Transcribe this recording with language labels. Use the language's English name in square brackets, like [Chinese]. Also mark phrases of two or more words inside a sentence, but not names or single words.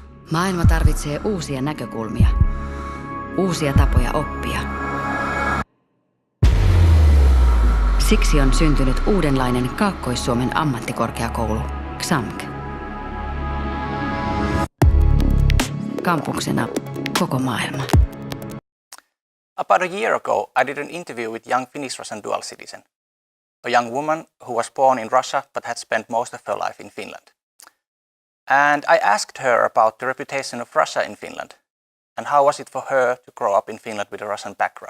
[Finnish] Maailma tarvitsee uusia näkökulmia, uusia tapoja oppia. Siksi on syntynyt uudenlainen Kaakkois-Suomen ammattikorkeakoulu, XAMK. Kampuksena koko maailma. [English] About a year ago, I did an interview with young Finnish-Russian dual citizen, a young woman who was born in Russia but had spent most of her life in Finland. And I asked her about the reputation of Russia in Finland and how was it for her to grow up in Finland with a Russian background.